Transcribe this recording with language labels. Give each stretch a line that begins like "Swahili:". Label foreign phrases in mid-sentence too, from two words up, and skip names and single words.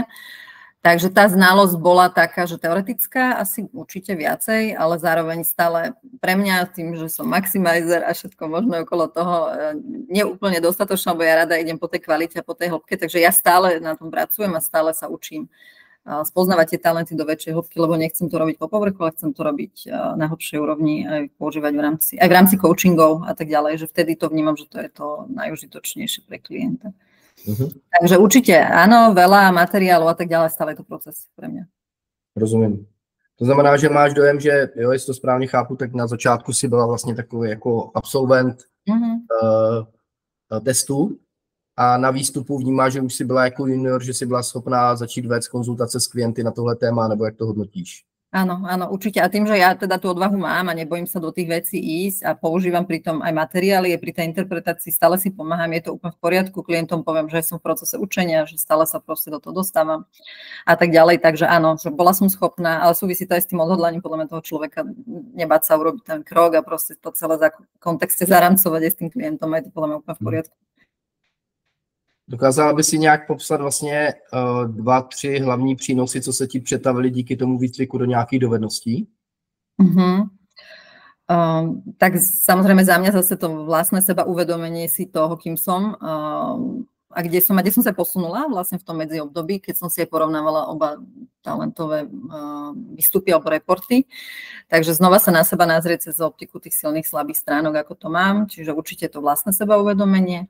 Slovak: Takže tá znalosť bola taká, že teoretická, asi určite viacej, ale zároveň stále pre mňa tým, že som maximizer a všetko možné okolo toho, neúplne dostatočné, lebo ja rada idem po tej kvalite a po tej hĺbke, takže ja stále na tom pracujem a stále sa učím spoznávať tie talenty do väčšej hĺbky, lebo nechcem to robiť po povrchu, ale chcem to robiť na hlbšej úrovni aj používať aj v rámci coachingov a tak ďalej, že vtedy to vnímam, že to je to najužitočnejšie pre klienta. Takže určite áno, veľa materiálov a tak ďalej, stále je to proces pre mňa.
Czech: Rozumím. To znamená, že máš dojem, že jo, jestli to správně chápu, tak na začátku si byla vlastně takový jako absolvent testů, a na výstupu vnímáš, že už si byla jako junior, že si byla schopná začít vést konzultace s klienty na tohle téma, nebo jak to hodnotíš?
Slovak: Áno, určite. A tým, že ja teda tú odvahu mám a nebojím sa do tých vecí ísť a používam pritom aj materiály, pri tej interpretácii stále si pomáham, je to úplne v poriadku, klientom poviem, že som v procese učenia, že stále sa proste do toho dostávam a tak ďalej. Takže áno, že bola som schopná, ale súvisí to aj s tým odhodlaním podľa mňa toho človeka nebáť sa urobiť ten krok a proste to celé za kontexte zaramcovať aj s tým klientom, je to podľa mňa úplne v poriadku.
Czech: Dokázala by si nějak popsat vlastně 2-3 hlavní přínosy, co se ti přetavily díky tomu výcviku do nějakých dovedností?
Slovak: Tak samozrejme za mňa zase to vlastné seba uvedomenie si toho, kým som a kde som sa posunula vlastne v tom medziobdobí, keď som si aj porovnávala oba talentové výstupy alebo reporty. Takže znova sa na seba nazrieť cez optiku tých silných, slabých stránok, ako to mám, čiže určite to vlastné seba uvedomenie.